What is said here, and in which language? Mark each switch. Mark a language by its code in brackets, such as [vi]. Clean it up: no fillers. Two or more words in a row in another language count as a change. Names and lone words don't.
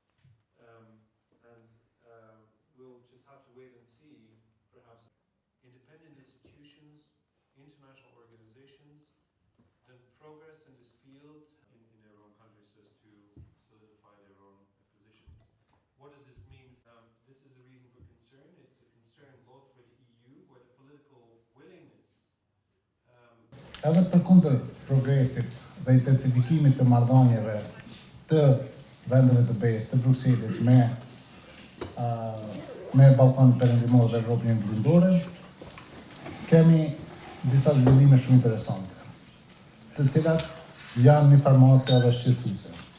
[en] We'll just have to wait and see, perhaps independent institutions, international organizations, the progress in this field in their own countries as to solidify their own positions. What does this mean? This is a reason for concern. It's a concern both for the EU, where the political willingness [sq] edhe përkundër progresit dhe intensifikimit të marrëdhënieve të vendeve të BE-s, të Brukselit me Ballkanin Perëndimor dhe Evropën Juglindore, kemi disa zhvillime shumë interesante, të cilat janë një farmasja dhe shqetësuese.